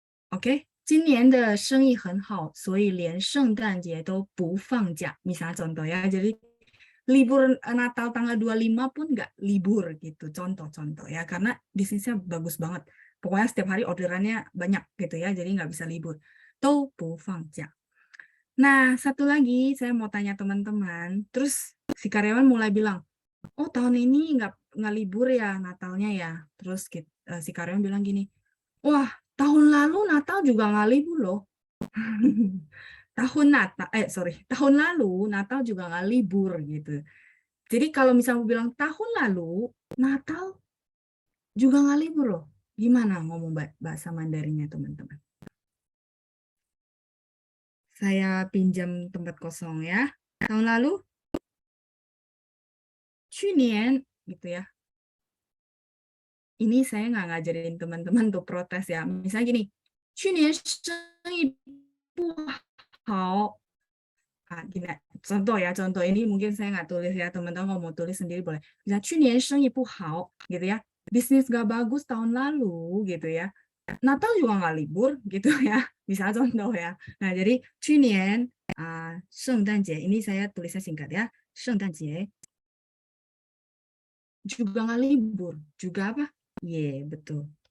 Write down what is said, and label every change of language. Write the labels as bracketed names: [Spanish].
[Chinese] OK， 今年的生意很好，所以连圣诞节都不放假。 [Indonesian] Misalnya contoh ya, jadi libur Natal tanggal 25 pun nggak libur gitu. Contoh-contoh ya, karena bisnisnya bagus banget. Pokoknya setiap hari orderannya banyak gitu ya, jadi nggak bisa libur. [Chinese] 都不放假。 [Indonesian] Nah, satu lagi saya mau tanya teman-teman. Terus si karyawan mulai bilang, oh tahun ini nggak libur ya Natalnya ya. Terus si karyawan bilang gini, wah tahun lalu Natal juga nggak libur loh. tahun lalu Natal juga nggak libur gitu. Jadi kalau misalnya bilang tahun lalu Natal juga nggak libur loh. Gimana ngomong bahasa Mandarinnya teman-teman? Saya pinjam tempat kosong ya. Tahun lalu, 去年 gitu ya. Ini saya nggak ngajarin teman-teman untuk protes ya. Misalnya gini, [Chinese] 去年生意不好. [Indonesian] Gini, contoh ya, contoh ini mungkin saya nggak tulis ya, teman-teman mau tulis sendiri boleh. Misalnya [Chinese] 去年生意不好 [Indonesian] gitu ya. Bisnis nggak bagus tahun lalu gitu ya. Natal juga nggak libur gitu ya, bisa contoh ya. Nah jadi 去年圣诞节 ini saya tulisnya singkat ya, 圣诞节 juga nggak libur, juga apa? Iya betul.